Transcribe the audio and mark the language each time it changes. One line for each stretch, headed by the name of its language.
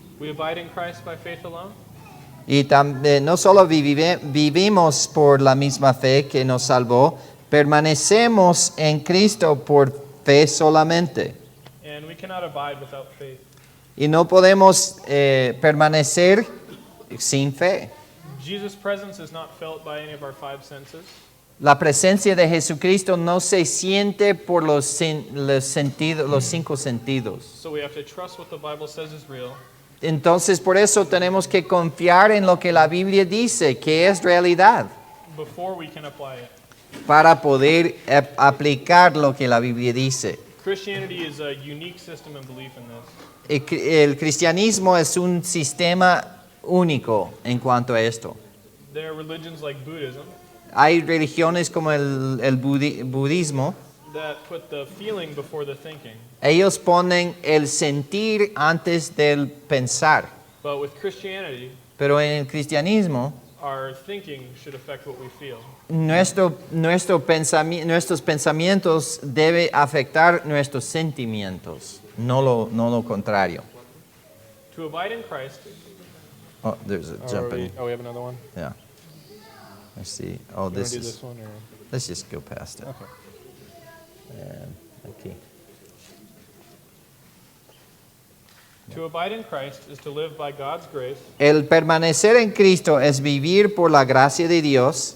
English: We abide in Christ by faith alone,
Spanish: Y también no solo vivimos por la misma fe que nos salvó, permanecemos en Cristo por fe solamente.
English: and we cannot abide without faith.
Spanish: Y no podemos permanecer sin fe.
English: Jesus' presence is not felt by any of our five senses.
Spanish: La presencia de Jesucristo no se siente por los cinco sentidos.
English: So we have to trust what the Bible says is real,
Spanish: Entonces por eso tenemos que confiar en lo que la Biblia dice, que es realidad,
English: before we can apply it.
Spanish: para poder aplicar lo que la Biblia dice.
English: Christianity is a unique system and belief in this.
Spanish: El cristianismo es un sistema único en cuanto a esto.
English: There are religions like Buddhism
Spanish: Hay religiones como el budismo.
English: that put the feeling before the thinking.
Spanish: Ellos ponen el sentir antes del pensar.
English: But with Christianity,
Spanish: Pero en el cristianismo,
English: our thinking should affect what we feel.
Spanish: nuestros pensamientos deben afectar nuestros sentimientos, no lo contrario.
English: To abide in Christ. Oh, there's a jumping. We have another one. Yeah. I see. Oh, You this wanna do is. this one or? Let's just go past it. Okay.
Spanish: Aquí.
English: To abide in Christ is to live by God's grace
Spanish: El permanecer en Cristo es vivir por la gracia de Dios